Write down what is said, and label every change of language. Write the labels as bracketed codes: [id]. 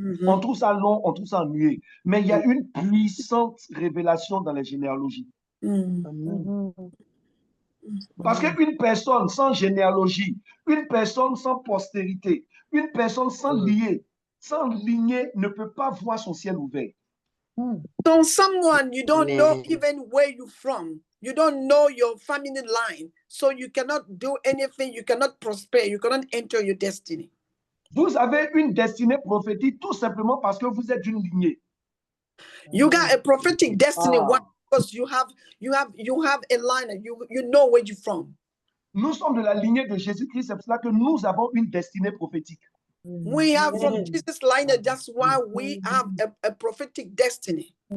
[fr] On trouve ça long, on trouve ça ennuyeux. Mais il y a une puissante révélation dans les généalogies. Parce qu'une personne sans généalogie, une personne sans postérité, une personne sans lignée ne peut pas voir son ciel ouvert. [en] So someone you don't know even where you're from. You don't know your family line. So you cannot do anything. You cannot prosper. You cannot enter your destiny. [fr] Vous avez une destinée prophétique tout simplement parce que vous êtes d'une lignée. [en] You got a prophetic destiny. Why? Because you have a line. You know where you're from. [fr] Nous sommes de la lignée de Jésus-Christ. C'est pour cela que nous avons une destinée prophétique. [en] We have from Jesus' line. That's why we have a prophetic destiny.